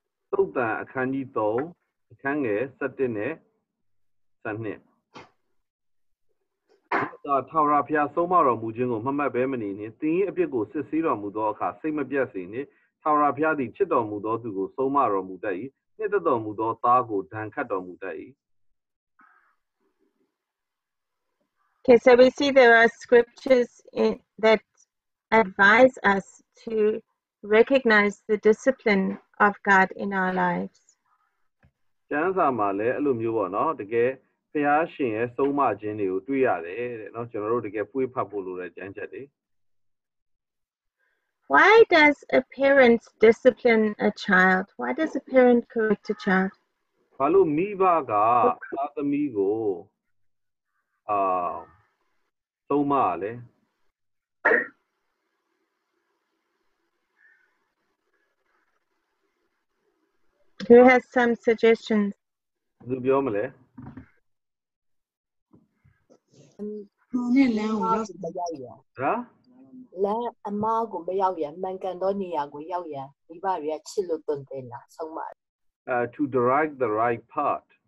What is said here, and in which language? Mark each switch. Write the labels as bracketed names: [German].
[Burmese] သုတ်တန်အခန်းကြီး3အခန်းငယ်17နဲ့12သာထာဝရဘုရားဆုံးမတော်မူခြင်းကိုမမှတ်ဘဲမနေနှင့်သင်၏အပြစ်ကိုစစ်ဆေးတော်မူသောအခါစိတ်မပြတ်စေနှင့်ထာဝရဘုရားသည်ချစ်တော်မူသောသူကိုဆုံးမတော်မူတတ်၏နှစ်သက်တော်မူသောသားကိုဒဏ်ခတ်တော်မူတတ်၏ [English] Okay, so we see there are scriptures that advise us to recognize the discipline of God in our lives. [Burmese] ကျမ်းစာမှာလည်းအဲ့လိုမျိုးပေါ့နော်တကယ်ဘုရားရှင်ရဲ့ဆုံးမခြင်းတွေကိုတွေ့ရတယ်တဲ့နော်ကျွန်တော်တို့တကယ်ပွေးဖတ်ဖို့လိုတဲ့ကျမ်းချက်တွေ [English] Why does a parent discipline a child? Why does a parent correct a child? [Burmese] ဘာလို့မိဘကသားသမီးကိုဆုံးမလဲ [English] Who has some suggestions? [Burmese] ဘယ်သူပြောမလဲ နဲ့လမ်းကိုရောက်မရောက်ရ ဟာ လမ်းအမားကိုမရောက်ရမှန်ကန်သောနေရာကိုရောက်ရမိဘတွေကချစ်လို့တွင်တင်တာဆုံးမ [English] to direct the right path